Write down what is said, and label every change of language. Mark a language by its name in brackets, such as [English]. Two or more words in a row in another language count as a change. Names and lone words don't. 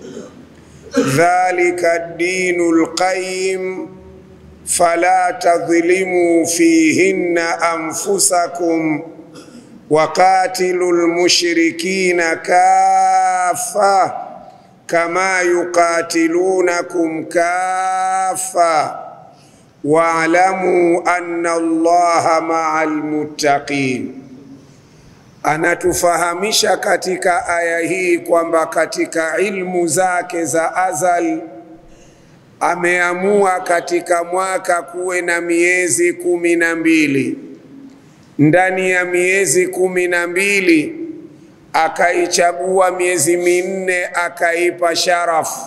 [Arabic] ذلك الدين القيم فلا تظلموا فيهن أنفسكم وقاتلوا المشركين كافة كما يقاتلونكم كافة واعلموا أن الله مع المتقين. [Swahili] Anatufahamisha katika aya hii kwamba katika ilmu zake za azal ameamua katika mwaka kuwe na miezi 12. Ndani ya miezi 12 akaichagua miezi 4 akaipa sharafu.